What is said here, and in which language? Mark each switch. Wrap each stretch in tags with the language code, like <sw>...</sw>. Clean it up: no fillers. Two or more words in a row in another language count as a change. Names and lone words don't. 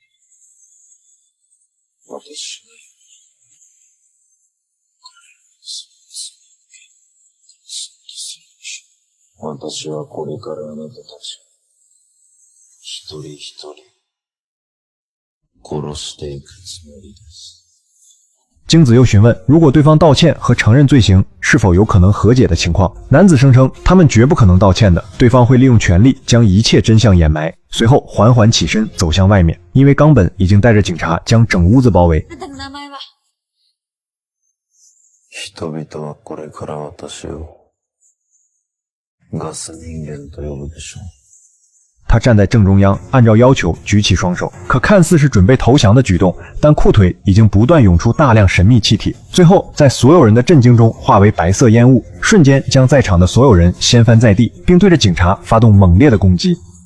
<ja>私が私はこれからあなたたちを一人一人殺していくつもりです。</ja> <zh>京子又询问，如果对方道歉和承认罪行，是否有可能和解的情况。男子声称他们绝不可能道歉的，对方会利用权力将一切真相掩埋。随后缓缓起身走向外面，因为冈本已经带着警察将整屋子包围。</zh> <ja>人々はこれから私をガス人間と呼ぶでしょう。</ja> <zh>他站在正中央，按照要求举起双手，可看似是准备投降的举动，但裤腿已经不断涌出大量神秘气体，最后在所有人的震惊中化为白色烟雾，瞬间将在场的所有人掀翻在地，并对着警察发动猛烈的攻击。</zh>